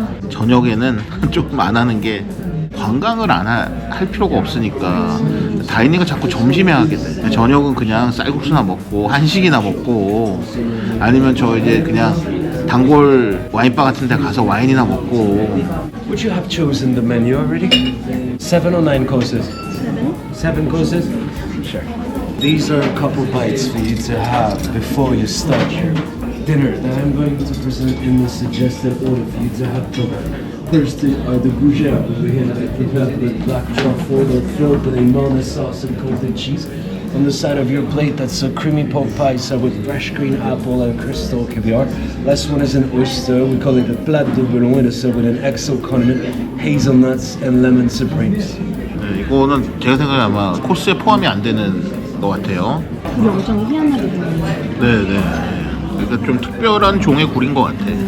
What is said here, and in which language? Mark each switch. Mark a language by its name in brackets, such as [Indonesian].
[Korean] 저녁에는 좀 안 하는 게, 관광을 안 할 필요가 없으니까 다이닝을 자꾸 점심에 하게 돼. 저녁은 그냥 쌀국수나 먹고 한식이나 먹고, 아니면 저 이제 그냥 단골 와인바 같은 데 가서 와인이나 먹고. [English] Would you have chosen the menu already? 7 or 9 courses? 7 courses? Sure. These are a couple bites for you to have before you start your dinner that I'm going to present in the suggested order for you to have. First are the gougères over here that are prepared with black truffle. They're filled with a Marna sauce and coated cheese. On the side of your plate, that's a creamy pork pie served with fresh green apple and crystal caviar. Last one is an oyster. We call it the plat de bouillon. It is served with an XO condiment, hazelnuts, and lemon supremes. [Korean] 네, 이거는 제가 생각에 아마 코스에 포함이 안 되는 것 같아요. 굴이 엄청 희한하게 보이네. 네네. 그러니까 좀 특별한 종의 굴인 것 같아.